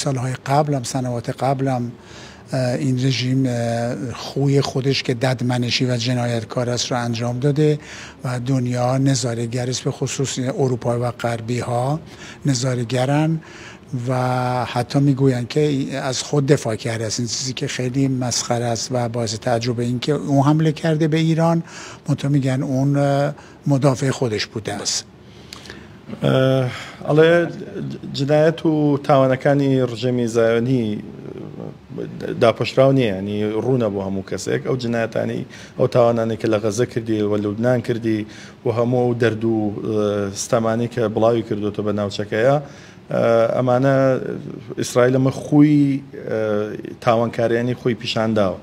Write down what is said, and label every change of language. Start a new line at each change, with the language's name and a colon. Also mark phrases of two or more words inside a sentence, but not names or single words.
Persian: سالهای قبل هم سنوات قبل هم این رژیم خوی خودش که ددمنشی و جنایتکار است را انجام داده و دنیا نظاره‌گر است، به خصوص اروپا و غربی ها نظاره‌گرن و حتی میگویند که از خود دفاع کرده است. این چیزی که خیلی مسخره است و باعث تعجب این که اون حمله کرده به ایران، منتها میگن اون مدافع خودش بوده است.
Central Kurdish: ئەڵێ جنایەت و تاوانەکانی ڕژێمی زایۆنی داپۆشراو نییە، ینی ڕوونە بۆ هەموو کەسێک. ئەو جنایەتانی ئەو تاوانانی کە لە غەزە کردی و لوبنان کردی و هەموو دەرد و ستەمانی کە بڵاوی کردوتە بە ناوچەکەیە، ئەمانە ئیسرائیل ئەمە خوی تاوانکاریانی خۆی پیشانداوە.